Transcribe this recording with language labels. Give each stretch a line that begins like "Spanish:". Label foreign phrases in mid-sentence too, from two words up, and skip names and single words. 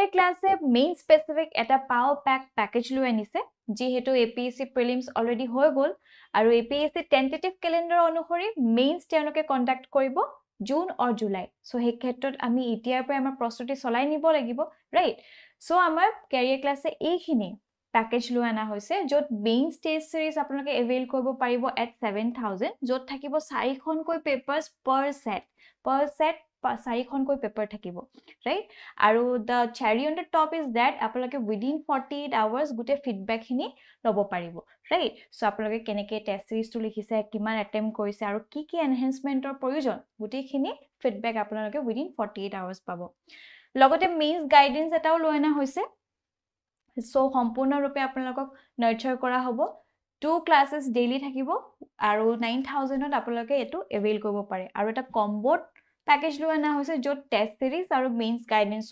Assamese: ক্লাছে
English: mains specific
Assamese: এটা পাও প্যাকেজ লৈ আনিছে যিহেতু এপিএসসি প্ৰিলিমছ অলৰেডি হৈ গ'ল আৰু এপিএসসি
English: tentative calendar
Assamese: অনুসৰি মেইনছ তেওঁলোকে কন্ডাক্ট কৰিব
English: June or July so
Assamese: এই ক্ষেত্ৰত আমি এতিয়াৰ পৰা আমাৰ প্ৰস্তুতি চলাই নিব লাগিব
English: right so
Assamese: আমাৰ ক্যাৰিয়াৰ ক্লাছে এইখিনি প্যাকেজ লৈ আনা হৈছে য'ত
English: mains test series
Assamese: আপোনালোকে এভেইল কৰিব পাৰিব এট 7000 য'ত থাকিব 4খনকৈ
English: papers per
Assamese: সেট 4খনকৈ পেপাৰ থাকিব ৰাইট আৰু
English: the cherry on the top is that
Assamese: আপোনালোকে
English: within 48 hours
Assamese: গুটে ফিডব্যাক খিনি লব পাৰিব
English: right so
Assamese: আপোনালোকে কেনেকে টেষ্ট সিৰিজটো লিখিছে কিমান অ্যাটেম্প কৰিছে আৰু কি কি এনহান্সমেন্টৰ প্ৰয়োজন গুটেখিনি ফিডব্যাক আপোনালোকে
English: within 48 hours
Assamese: পাব লগতে
English: mains guidance
Assamese: এটাও লৈ আনা হৈছে সো সম্পূৰ্ণৰূপে আপোনালোকক নাৰ্চাৰ কৰা হ'ব 2
English: classes daily
Assamese: থাকিব আৰু 9000 ত আপোনালোকে এটো এভেইল কৰিব পাৰে আৰু এটা কম্বোত প্যাকেজ লৈ আনা হৈছে য'ত
English: test series
Assamese: আৰু মেইনছ গাইডেন্সও